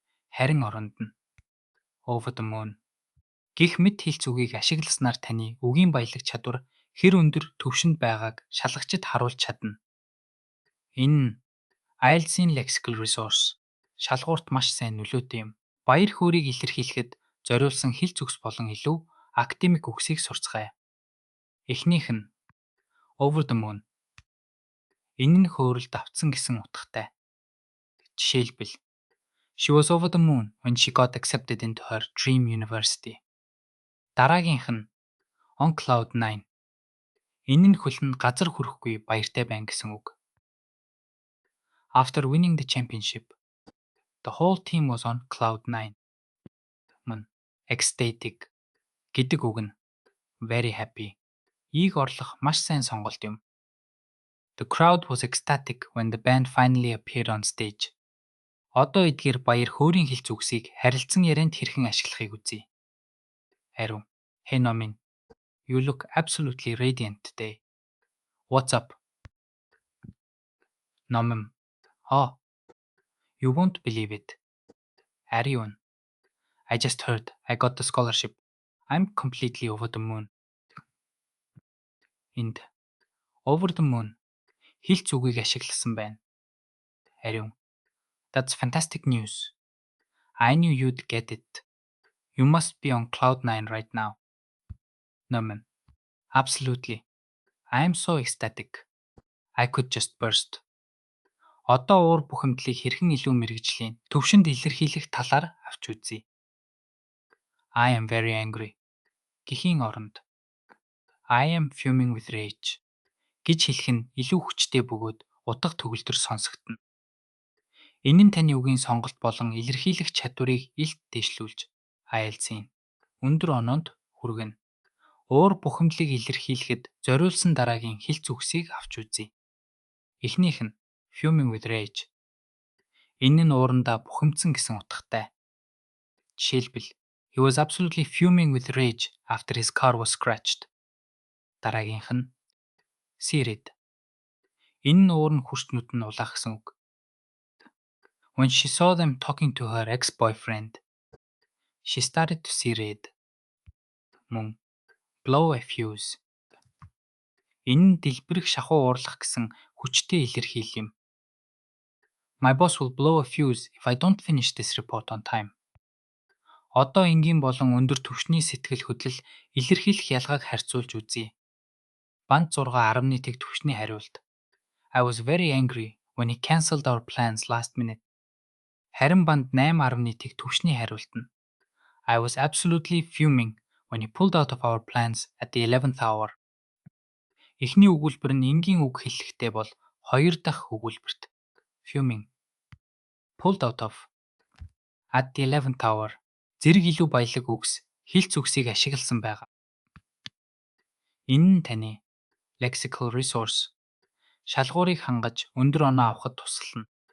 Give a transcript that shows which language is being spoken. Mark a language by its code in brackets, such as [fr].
[mn] Харин оронд нь over the moon гэх мэт хэлц үгийг ашигласнаар таны үгийн баялаг чадвар хэр өндөр түвшинд байгааг шалгагчид харуулж чадна. Энэ нь IELTS-ийн lexical resource шалгуурт маш сайн нөлөөтэй юм. Баяр хөөргийг илэрхийлэхэд зориулсан хэлц үгс болон илүү академик үгсийг сурцгаая. Эхнийх нь over the moon. Энэ нь хөөрөлд автсан гэсэн утгатай. Жишээлбэл [en] She was over the moon when she got accepted into her dream university. [mn] Дараагийнх нь on cloud 9. Энэ нь хөл нь газар хүрэхгүй баяртай байна гэсэн үг. [en] After winning the championship, the whole team was on cloud 9. [mn] Мөн ecstatic гэдэг үг нь [en] very happy. [mn] Ийг орлох маш сайн сонголт юм. [en] The crowd was ecstatic when the band finally appeared on stage. [mn] Одоо эдгээр баяр хөөрийн хэлц үгсийг харилцан ярианд хэрхэн ашиглахыг үзье. Ариун. [en] Hey Nomin, you look absolutely radiant today. What's up? Nomin. Oh, you won't believe it. Aryun. I just heard I got the scholarship. I'm completely over the moon. [mn] Энд over the moon хэлц үгийг ашигласан байна. [en] Ариун. That's fantastic news. I knew you'd get it. You must be on cloud 9 right now. Nomin. Absolutely. I am so ecstatic. I could just burst. [mn] Одоо уур бухимдлыг хэрхэн илүү мэргэжлийн төвшөнд илэрхийлэх талаар авч үзье. [en] I am very angry. [mn] Гэхийн оронд [en] I am fuming with rage [mn] гэж хэлэх нь илүү хүчтэй бөгөөд утга төгөлдөр сонсогдно. Энэ нь таны үгийн сонголт болон илэрхийлэх чадварыг илт дэвшлүүлж IELTS-ийн өндөр оноонд хүргэнэ. Уур бухимдлыг илэрхийлэхэд зориулсан дараагийн хэлц үгсийг авч үзье. Эхнийх нь fuming with rage. Энэ нь уурандаа бухимдсан гэсэн утгатай. Жишээлбэл [en] He was absolutely fuming with rage after his car was scratched. [mn] Дараагийнх нь seared. Энэ нь уурн хүрчнүүд нь улаах гэсэн үг. [en] When she saw them talking to her ex-boyfriend, she started to see red. [mn] Мөн blow a fuse. Энэ нь дэлбэрэх шахуу уурлах гэсэн хүчтэй илэрхийлэл юм. [en] My boss will blow a fuse if I don't finish this report on time. [mn] Одоо энгийн болон өндөр түвшний сэтгэл хөдлөл илэрхийлэх ялгааг харьцуулж үзье. Банд 6.1 түвшний хариулт. [en] I was very angry when he cancelled our plans last minute. [mn] Харин банд 8.1 түвшний хариулт нь. [en] I was absolutely fuming when he pulled out of our plans at the 11th hour. [mn] Эхний өгүүлбэр нь энгийн үг хэллэгтэй бол хоёр дахь өгүүлбэрт [en] fuming pulled out of at the 11th hour [mn] зэрэг илүү баялаг үгс хэлц үгсийг ашигласан байгаа. Энэ нь таны lexical resource шалгуурыг хангаж өндөр оноо авахд тусална.